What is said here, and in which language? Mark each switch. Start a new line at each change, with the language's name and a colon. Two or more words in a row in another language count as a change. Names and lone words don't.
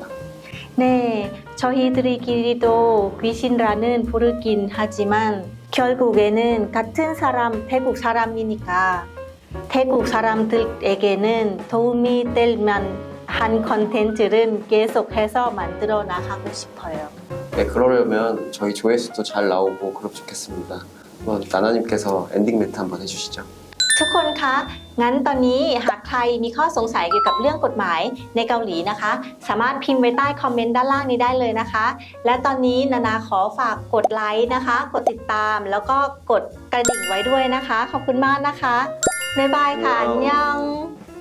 Korean: 네, 저희들끼리도 귀신이라는 부르긴 하지만 결국에는 같은 사람, 태국 사람이니까 태국 사람들에게는 도움이 될 만한 컨텐츠를 계속해서 만들어 나가고 싶어요. 네, 그러려면 저희 조회수도 잘 나오고 그럼 좋겠습니다. 한번 나나님께서 엔딩 멘트 한번 해주시죠.
Thai: ทุกคนคะงั้นตอนนี้หากใครมีข้อสงสัยเกี่ยวกับเรื่องกฎหมายในเกาหลีนะคะสามารถพิมพ์ไว้ใต้คอมเมนต์ด้านล่างนี้ได้เลยนะคะและตอนนี้นานาขอฝากกดไลค์นะคะกดติดตามแล้วก็กดกระดิ่งไว้ด้วยนะคะขอบคุณมากนะคะบ๊ายบายค่ะอันยอง